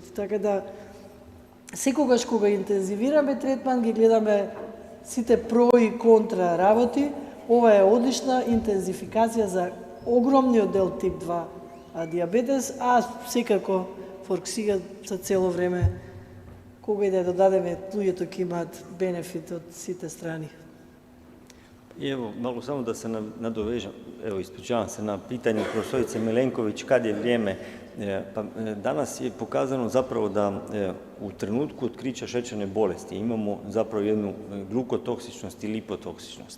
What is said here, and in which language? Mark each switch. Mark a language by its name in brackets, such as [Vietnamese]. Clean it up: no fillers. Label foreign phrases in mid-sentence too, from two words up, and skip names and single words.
[Macedonian] Така да, секогаш кога интензивираме третман, ги гледаме сите про и контра работи. Ова е одлична интензификација за огромниот дел тип 2 диабетес, а секако форксига за цело време, кога и да додадеме, луѓето ќе имаат бенефит од сите страни. [Croatian] I evo, malo samo da se nadovežem, evo ispričavam se na pitanju profesorice Milenković, kad je vrijeme, pa danas je pokazano zapravo da u trenutku otkrića šećerne bolesti imamo zapravo jednu glukotoksičnost i lipotoksičnost.